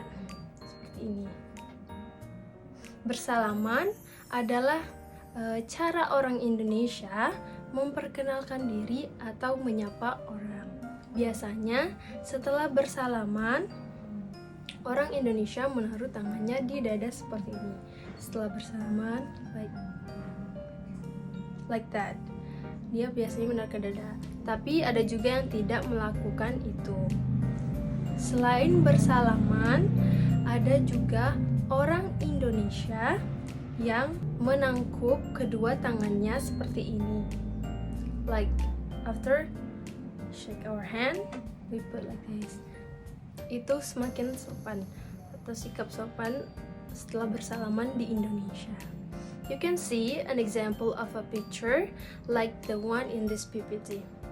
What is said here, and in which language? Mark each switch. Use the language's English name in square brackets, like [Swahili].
[Indonesian] Seperti ini. Bersalaman adalah cara orang Indonesia memperkenalkan diri atau menyapa orang. Biasanya setelah bersalaman, orang Indonesia menaruh tangannya di dada seperti ini. Setelah bersalaman, [English] like that. [Indonesian] Dia biasanya menaruh ke dada. Tapi ada juga yang tidak melakukan itu. Selain bersalaman, ada juga orang Indonesia yang menangkup kedua tangannya seperti ini. [English] Like after shake our hand, we put like this. [Indonesian] Itu semakin sopan atau sikap sopan setelah bersalaman di Indonesia. [English] You can see an example of a picture like the one in this PPT.